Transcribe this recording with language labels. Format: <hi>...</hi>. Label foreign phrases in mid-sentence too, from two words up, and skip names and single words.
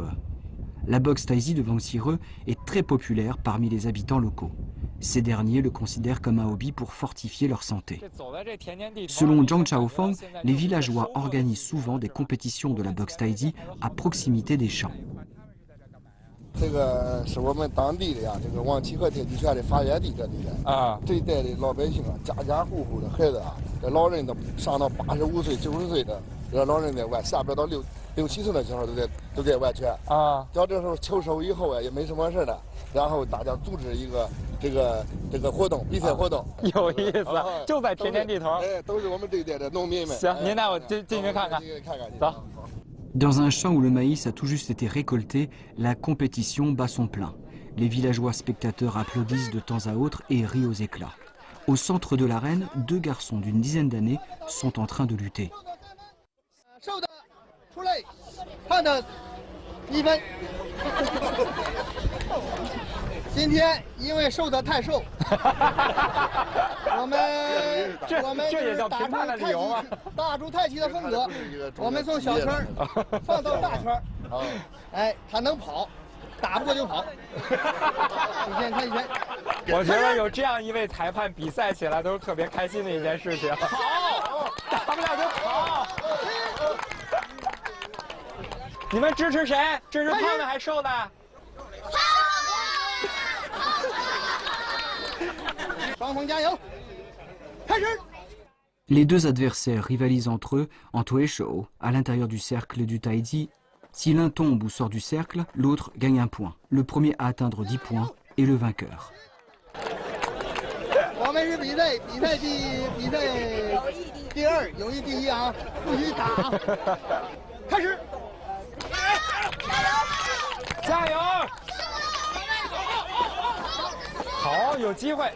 <fr>La boxe taïzi de Wang Qire est très populaire parmi les habitants locaux. Ces derniers le considèrent comme un hobby pour fortifier leur santé. Selon Zhang Chaofang, les villageois organisent souvent des compétitions de la boxe taïzi à proximité des champs.</fr> <zh>这个是我们当地的呀，这个王启和太极拳的发源地，这地带啊，这一带的老百姓啊，家家户户的孩子啊，这老人都上到85岁、90岁的，这老人在玩，下边到6、7岁的时候都在玩拳啊。到这时候秋收以后啊，也没什么事了，然后大家组织一个这个活动，比赛活动，有意思，就在田间地头。哎，都是我们这一带的农民们。行，您带我进去看看。走。</zh> <fr>Dans un champ où le maïs a tout juste été récolté, la compétition bat son plein. Les villageois spectateurs applaudissent de temps à autre et rient aux éclats. Au centre de l'arène, 2 garçons d'une dizaine d'années sont en train de lutter.</fr> <zh>今天因为瘦得太瘦，我们这也叫评判的理由吗？打出太极的风格，我们从小圈放到大圈，哎，他能跑，打不过就跑。你先看一圈。我觉得有这样一位裁判，比赛起来都是特别开心的一件事情。跑，打不了就跑。你们支持谁？支持胖的还是瘦的？</zh> <fr>Les 2 adversaires rivalisent entre eux en Tueshou, à l'intérieur du cercle du Taiji. Si l'un tombe ou sort du cercle, l'autre gagne un point. Le premier à atteindre 10 points est le vainqueur.</fr> <zh>我们是比赛第2，友谊第1啊，不许打。开始，加油！好，有机会。</zh>